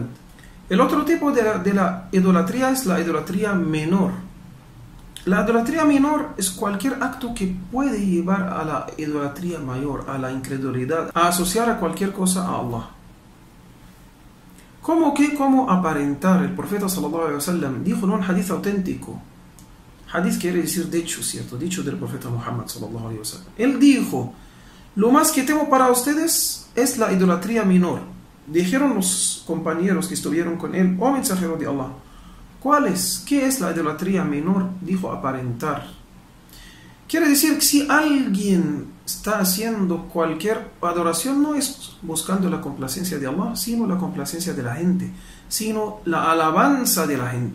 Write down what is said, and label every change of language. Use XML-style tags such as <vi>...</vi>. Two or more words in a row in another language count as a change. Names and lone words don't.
<es>El otro tipo de la idolatría es la idolatría menor. La idolatría menor es cualquier acto que puede llevar a la idolatría mayor, a la incredulidad, a asociar a cualquier cosa a Allah. ¿Cómo aparentar? El profeta</es> <ar>صلى الله عليه وسلم</ar> <es>dijo en un hadith auténtico. Hadith quiere decir dicho, ¿cierto? Dicho del profeta Muhammad</es> <ar>صلى الله عليه وسلم.</ar> <es>Él dijo, lo más que temo para ustedes es la idolatría menor. Dijeron los compañeros que estuvieron con él, oh mensajero de Allah, ¿qué es la idolatría menor? Dijo, aparentar. Quiere decir que si alguien está haciendo cualquier adoración, no es buscando la complacencia de Allah, sino la complacencia de la gente, sino la alabanza de la gente.</es>